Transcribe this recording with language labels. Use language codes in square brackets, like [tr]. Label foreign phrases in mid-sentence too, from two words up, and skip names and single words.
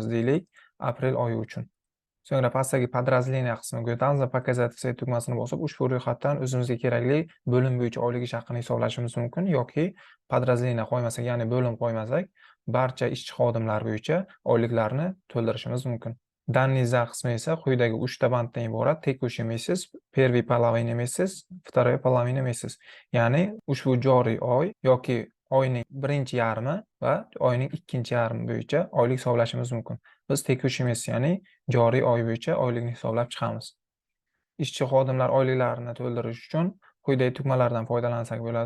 [uz] Deylik, aprel oyi uchun. So'ngra pastdagi "Подразделение" qismiga o'tamiz va [ru] "Показать все" [uz] tugmasini bosib, ushbu ro'yxatdan o'zimizga kerakli bo'lim bo'yicha oylik ish haqini hisoblashimiz mumkin yoki "Подразделение" qo'ymasak, ya'ni bo'lim qo'ymasak, barcha ishchi xodimlar bo'yicha oyliklarni to'ldirishimiz mumkin. [ru] Данный за [uz] qismi esa quyidagi 3 ta banddan iborat: [ru] текущий месяц, первый половина месяц, вторая половина месяц. [uz] Ya'ni ushbu joriy oy yoki oyning birinchi yarmi va oyning ikkinchi yarmi bo'yicha oylik hisoblashimiz mumkin. Biz [ru] текущий месяц, [uz] ya'ni joriy oy bo'yicha oylikni hisoblab chiqamiz. Ishchi xodimlar oyliklarini to'ldirish uchun quyidagi tugmalardan foydalansak bo'ladi.